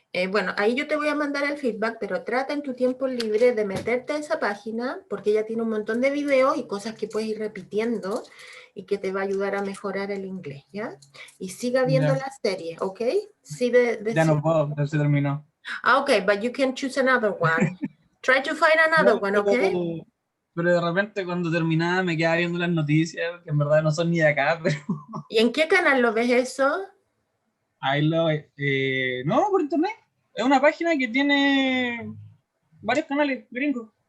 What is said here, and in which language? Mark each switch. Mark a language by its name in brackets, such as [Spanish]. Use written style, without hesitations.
[Spanish] Bueno, ahí yo te voy a mandar el feedback, pero trata en tu tiempo libre de meterte a esa página, porque ella tiene un montón de videos y cosas que puedes ir repitiendo y que te va a ayudar a mejorar el inglés, ¿ya? Y siga viendo la serie, ¿ok? Sí, ya no puedo, ya se terminó. [English] Ok, but you can choose another one. Try to find another one, ¿ok? [Spanish] Pero de repente cuando terminaba me quedaba viendo las noticias, que en verdad no son ni de acá, pero... ¿Y en qué canal lo ves eso? Ahí no, por internet. Es una página que tiene varios canales gringos.